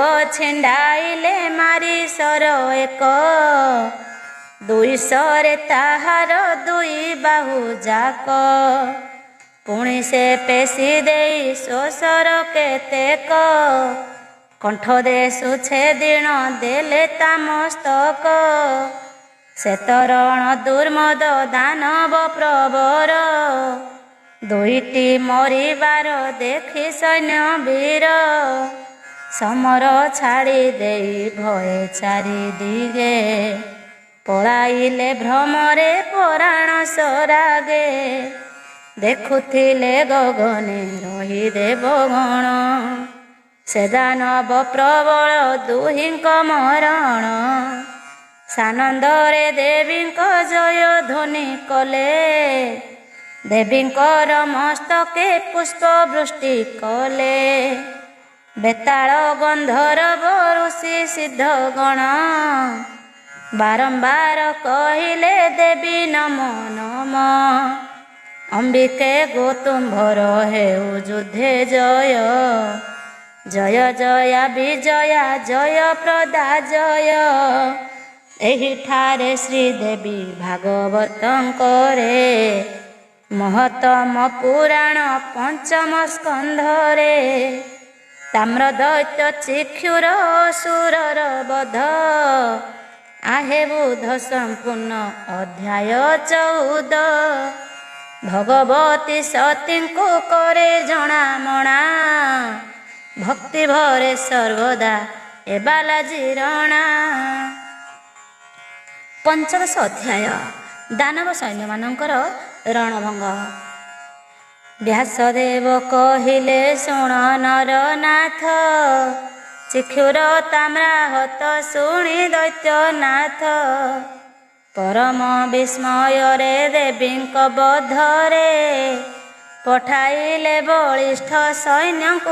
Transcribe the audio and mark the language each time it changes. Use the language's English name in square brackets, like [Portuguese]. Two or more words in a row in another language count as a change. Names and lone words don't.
[Odia] ଛିଣ୍ଡାଇଲେ ମାରି ଶର ଏକ ଦୁଇ ଶରେ ତାହାର ଦୁଇ ବାହୁ ଯାକ ପୁଣି ସେ ପେଶୀ ଦେଇ ଶୋଷର କେତେକ କଣ୍ଠ ଦେଶୁ ଛେଦିଣ ଦେଲେ ତା ମସ୍ତକ ସେ ତରୁଣ ଦୁର୍ମଦ ଦାନବ ପ୍ରବର ଦୁଇଟି ମରିବାର ଦେଖି ସୈନ୍ୟ ବୀର ସମର ଛାଡ଼ି ଦେଇ ଭୟ ଚାରି ଦିଗେ ପଳାଇଲେ ଭ୍ରମରେ ପରାଣ ସରାଗେ ଦେଖୁଥିଲେ ଗଗନେ ରହି ଦେବଗଣ ସେ ଦାନବ ପ୍ରବଳ ଦୁହିଁଙ୍କ ମରଣ ସାନନ୍ଦରେ ଦେବୀଙ୍କ ଜୟ ଧ୍ୱନି କଲେ ଦେବୀଙ୍କର ମସ୍ତକେ ପୁଷ୍ପ ବୃଷ୍ଟି କଲେ ବେତାଳ ଗନ୍ଧର୍ବ ଋଷି ସିଦ୍ଧଗଣ ବାରମ୍ବାର କହିଲେ ଦେବୀ ନମୋ ନମ ଅମ୍ବିକେ ଗୋତୁମ୍ଭର ହେଉ ଯୁଦ୍ଧେ ଜୟ ଜୟ ଜୟା ବିଜୟା ଜୟ ପ୍ରଦା ଜୟ ଏହି ଠାରେ ଶ୍ରୀଦେବୀ ଭାଗବତଙ୍କରେ ମହତମ ପୁରାଣ ପଞ୍ଚମ ସ୍କନ୍ଧରେ ତାମ୍ର ଦୈତ୍ୟ ଚିକ୍ଷୁର ଅସୁରର ବଧ ଆହେ ବୁଧ ସମ୍ପୂର୍ଣ୍ଣ ଅଧ୍ୟାୟ 14 ଭଗବତୀ ସତୀ କୋ କରେ ଜଣା ମଣା ଭକ୍ତି ଭରେ ସର୍ବଦା ଏ ବାଲାଜୀ ରଣା। ପଞ୍ଚଦଶ ଅଧ୍ୟାୟ ଦାନବ ସୈନ୍ୟ ମାନଙ୍କର ରଣଭଙ୍ଗ। ବ୍ୟାସଦେବ କହିଲେ ଶୁଣ ନରନାଥ ଚିକ୍ଷୁର ତାମ୍ରାହତ ଶୁଣି ଦୈତ୍ୟନାଥ ପରମ ବିସ୍ମୟ ରେ ଦେବୀଙ୍କ ବଧରେ ପଠାଇଲେ ବଳିଷ୍ଠ ସୈନ୍ୟ କୋ